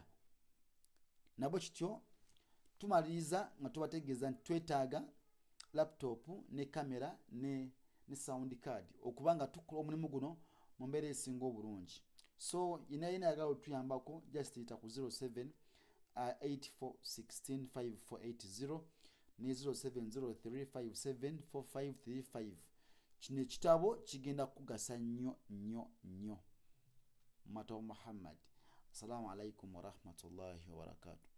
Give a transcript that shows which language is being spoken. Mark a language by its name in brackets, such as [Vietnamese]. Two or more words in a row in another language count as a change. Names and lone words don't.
[Ganda] Nabwe kityo tumaliriza nga tubategeeza nti twetaaga laptop ne kamera ne [English] sound card [Ganda] okubanga tukola omulimu guno mu mbeera esinga obulungi. So yina yagala otuyambako just ita ku 07 84 16 5480 ne 0703 57 4535. Kino ekitabo kigenda kugasa nnyo. Mata Muhammad. [Arabic] Assalamu alaikum wa rahmatullahi wa barakatuh.